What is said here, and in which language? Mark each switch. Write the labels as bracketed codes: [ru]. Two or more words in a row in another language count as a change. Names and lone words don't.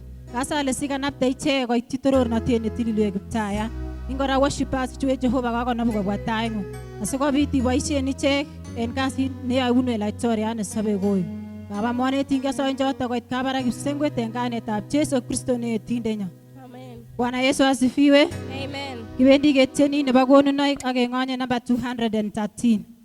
[kln] Kasale sikanapte ichek koityi torornatet netilil Kiptayat. Ingora worshipers chu Jehova kakonam kobwa taing'ung asikobit iboisien ichek en kasit neyoibunu Laitoriat nesobe koi. Baba monetin kesoin choto koit kabarak kipsengwet en kainetab Jesu Kristo ne etindenyo. [sw] Bwana Yesu asifiwe. Amen. [kln] Kibendi ketieni nebo konunoik ak keng'onye namba 213.